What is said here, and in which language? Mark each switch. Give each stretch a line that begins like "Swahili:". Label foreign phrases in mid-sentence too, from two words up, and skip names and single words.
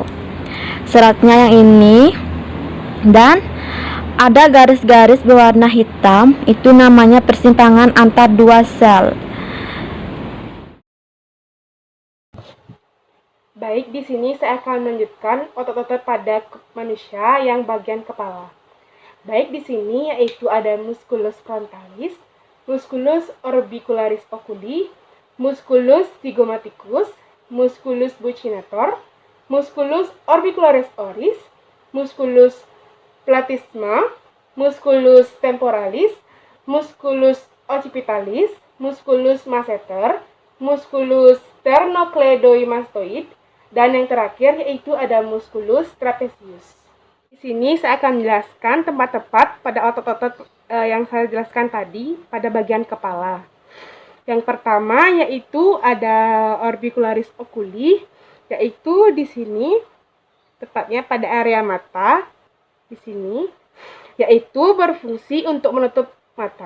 Indonesian: Seratnya yang ini, dan ada garis-garis berwarna hitam, itu namanya persimpangan antar dua sel. Baik, di sini saya akan melanjutkan otot-otot pada manusia yang bagian kepala. Baik, di sini yaitu ada
Latin: musculus frontalis, musculus orbicularis oculi, musculus zygomaticus, musculus buccinator, musculus orbicularis oris, musculus platysma, musculus temporalis, musculus occipitalis, musculus masseter, musculus sternocleidomastoid,
Indonesian: dan yang terakhir yaitu ada
Latin: musculus trapezius.
Indonesian: Di sini saya akan menjelaskan tempat-tempat pada otot-otot yang saya jelaskan tadi pada bagian kepala. Yang pertama yaitu ada
Latin: orbicularis oculi,
Indonesian: yaitu di sini tepatnya pada area mata di sini, yaitu berfungsi untuk menutup mata.